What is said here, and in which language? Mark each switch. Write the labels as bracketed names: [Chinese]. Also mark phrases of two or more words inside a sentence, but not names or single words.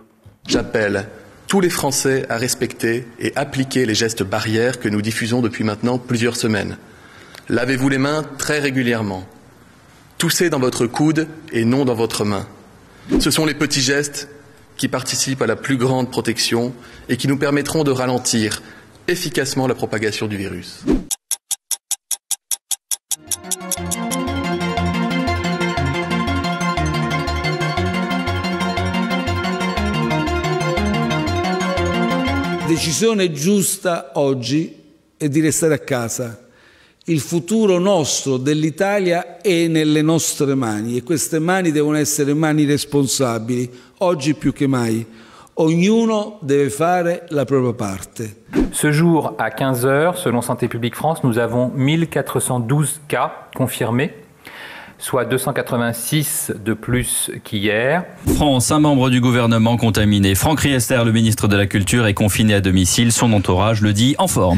[French] J'appelle tous les Français à respecter et appliquer les gestes barrières que nous diffusons depuis maintenant plusieurs semaines. Lavez-vous les mains très régulièrement. Toussez dans votre coude et non dans votre main. Ce sont les petits gestes qui participent à la plus grande protection et qui nous permettront de ralentir efficacement la propagation du virus. [Italian] La decisione giusta oggi è di restare a casa. Il futuro nostro, dell'Italia, è nelle nostre mani e queste mani devono essere mani responsabili, oggi più che mai. Ognuno deve fare la propria parte. [French] Ce jour, à 15h, selon Santé publique France, nous avons 1412 cas confirmés, soit 286 de plus qu'hier. France, un membre du gouvernement contaminé. Franck Riester, le ministre de la Culture, est confiné à domicile. Son entourage le dit en forme.